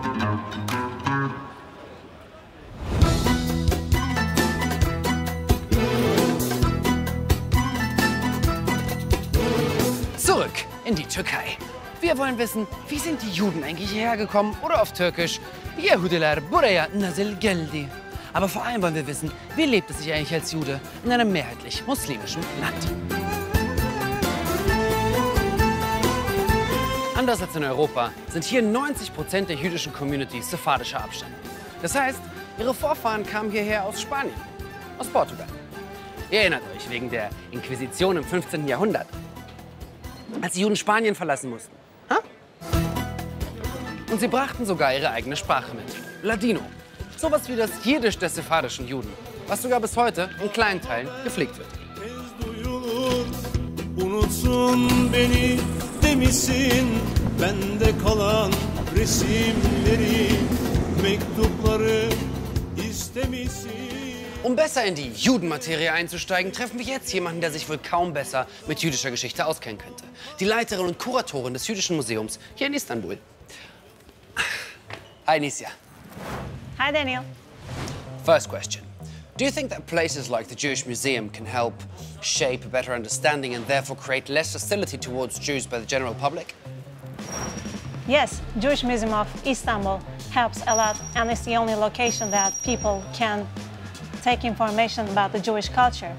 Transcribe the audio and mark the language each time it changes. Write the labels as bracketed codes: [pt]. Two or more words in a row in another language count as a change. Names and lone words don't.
[de] Zurück in die Türkei. Wir wollen wissen, wie sind die Juden eigentlich hierher gekommen oder auf Türkisch [tr] Yahudiler buraya nasıl geldi. [de] Aber vor allem wollen wir wissen, wie lebt es sich eigentlich als Jude in einem mehrheitlich muslimischen Land. Anders als in Europa sind hier 90% der jüdischen Community sephardischer Abstammung. Das heißt, ihre Vorfahren kamen hierher aus Spanien, aus Portugal. Ihr erinnert euch wegen der Inquisition im 15. Jahrhundert, als die Juden Spanien verlassen mussten. Ha? Und sie brachten sogar ihre eigene Sprache mit, Ladino. Sowas wie das Jiddisch der sephardischen Juden, was sogar bis heute in kleinen Teilen gepflegt wird. [tr] Demişsin bende kalan resimleri mektupları istemişsin. [de] Um besser in die Judenmaterie einzusteigen, treffen wir jetzt jemanden, der sich wohl kaum besser mit jüdischer Geschichte auskennen könnte. Die Leiterin und Kuratorin des Jüdischen Museums hier in Istanbul. Hi, Nisja. Hi, Daniel. [en] First question. Do you think that places like the Jewish Museum can help shape a better understanding and therefore create less hostility towards Jews by the general public? Yes, Jewish Museum of Istanbul helps a lot, and it's the only location that people can take information about the Jewish culture.